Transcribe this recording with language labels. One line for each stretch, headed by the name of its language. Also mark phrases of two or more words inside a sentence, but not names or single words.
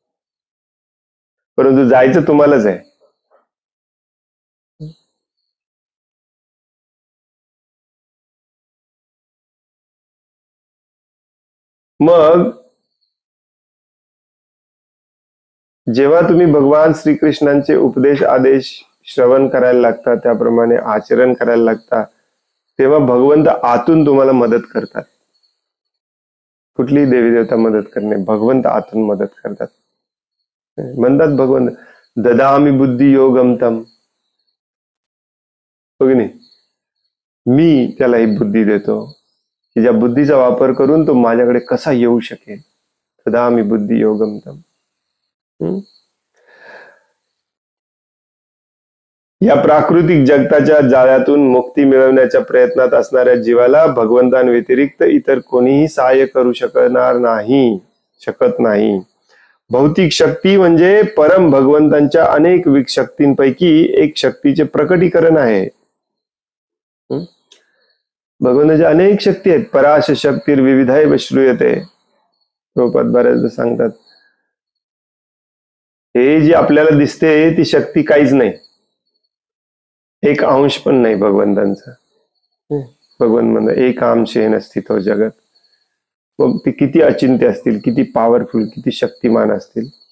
Marathi: परंतु जायचं तुम्हालाच आहे. मग जेव्हा तुम्ही भगवान श्रीकृष्णांचे उपदेश आदेश श्रवण करायला लागता, त्याप्रमाणे आचरण करायला लागता, तेव्हा भगवंत आतून तुम्हाला मदत करतात. कुठलीही देवी देवता मदत करणे, भगवंत आतून मदत करतात. म्हणतात भगवंत,
Sanskrit: ददामी बुद्धी योगम तम,
Marathi: हो की नाही, मी त्याला ही बुद्धी देतो की ज्या बुद्धीचा वापर करून तो माझ्याकडे कसा येऊ शकेल.
Sanskrit: ददामी बुद्धी योगम तम.
Marathi: या प्राकृतिक जगताच्या जाळ्यातून मुक्ती मिळवण्याच्या प्रयत्नात असणाऱ्या जीवाला भगवंतांव्यतिरिक्त इतर कोणीही सहाय्य करू शकत नाही. भौतिक शक्ती म्हणजे परम भगवंतांच्या अनेक शक्तींपैकी एक शक्तीचे प्रकटीकरण आहे. भगवंताच्या अनेक शक्ती आहेत.
Sanskrit: पराश शक्तीर विविधाय श्रूयते,
Marathi: प्रभुपाद बऱ्याचदा सांगतात. हे जी आपल्याला दिसते ती शक्ती काहीच नाही, एक अंश पण नाही भगवंतांचा. भगवंत म्हणतात
Sanskrit: एक अंशेन स्थितो जगत.
Marathi: मग ते किती अचिंत्य असतील, किती पॉवरफुल, किती शक्तिमान असतील.